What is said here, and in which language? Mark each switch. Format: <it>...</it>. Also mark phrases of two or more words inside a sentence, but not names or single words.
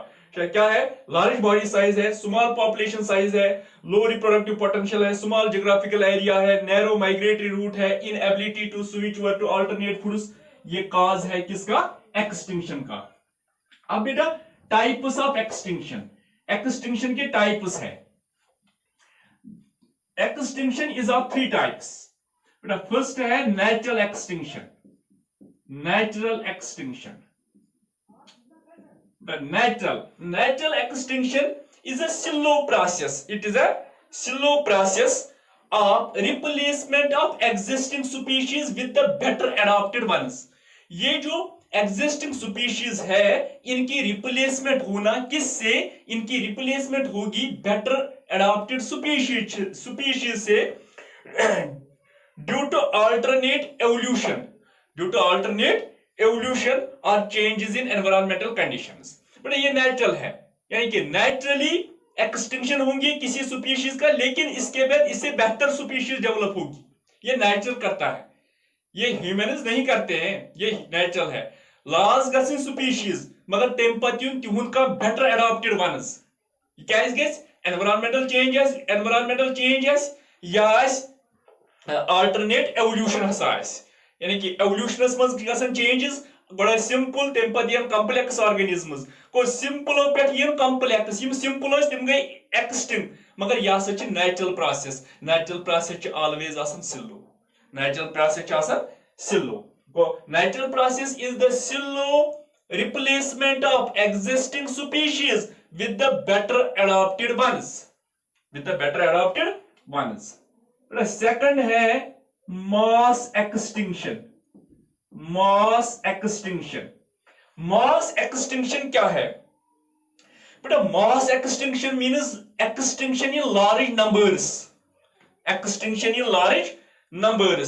<hi>क्या है,</hi> <en>large body size है, small population size है, low reproductive potential है, small geographical area है, narrow migratory route है, inability to switch over to alternate foods,</en> <hi>ये कॉज है किसका,</hi> <en>एक्सटिंक्शन का।</en> <hi>अब बेटा</hi> <en>types of extinction,</en> <hi>एक्सटिंक्शन के टाइप्स है।</hi> <en>extinction is of 3 types.</en> <hi>बेटा फर्स्ट है</hi> <en>natural extinction, natural extinction. The natural extinction is a slow process. It is a slow process of replacement of existing species with the better adapted ones.</en> <hi>ये जो</hi> <en>existing species</en> <hi>है, इनकी replacement होना किससे, इनकी replacement होगी</hi> <en>better adapted species</en> <hi>से</hi> <en>due to alternate evolution, due to alternate evolution or changes in environmental conditions।</en> <hi>बट ये नेचुरल है, यानी कि नेचुरली एक्सटिंक्शन होंगी किसी स्पीशीज का, लेकिन इसके बाद इससे बेहतर स्पीशीज डेवलप होगी, ये नेचुरल करता है, ये ह्यूमन्स नहीं करते हैं, ये नेचुरल है।</hi> <ks>लास गसिन स्पीशीज मगर तम पत तिहुंद का</ks> <en>better adapted ones,</en> <ks>क्या गेस</ks> <en>environmental changes</en> <ks>या</ks> <en>alternate evolution</en> <ks>हसा, यानी कि एवोल्यूशनस मज गसन चेंजेस, बड़ा सिंपल तम पत</ks> <en>complex organisms</en> <ks>को सिंपल पे कॉम्प्लेक्स, यम सिंपल तिम गई एक्सटिंक्ट, मगर यह हसा</ks> <en>natural process, natural process always</en> <ks>आसान स्लो,</ks> <en>natural process</en> <ks>आसान स्लो।</ks> <en>natural process is the slow replacement of existing species with the better adapted ones, with the better adapted ones.</en> <hi>सेकंड है</hi> <en>mass extinction, mass extinction. mass extinction</en> <hi>क्या है बेटा,</hi> <en>mass extinction means extinction in large numbers, extinction in large numbers.</en>